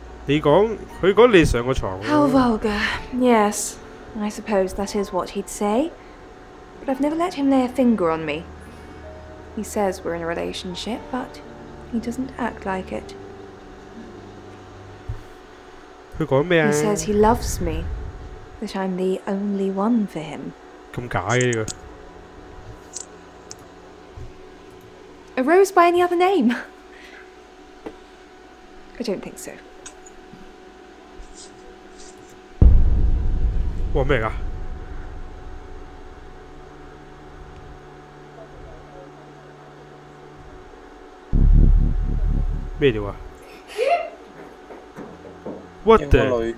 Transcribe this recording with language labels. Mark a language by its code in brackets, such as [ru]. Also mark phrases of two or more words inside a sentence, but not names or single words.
[yue] 你講佢講你上個床。 [en] How vulgar. Yes, I suppose that is what he'd say. But I've never let him lay a finger on me. He says we're in a relationship, but he doesn't act like it. [yue] 佢講咩啊？ [en] He says he loves me, that I'm the only one for him. [yue] 咁假嘅呢個。 [en] A rose by any other name? I don't think so. [yue] 哇咩嚟㗎？咩料啊 ？ [en] What the？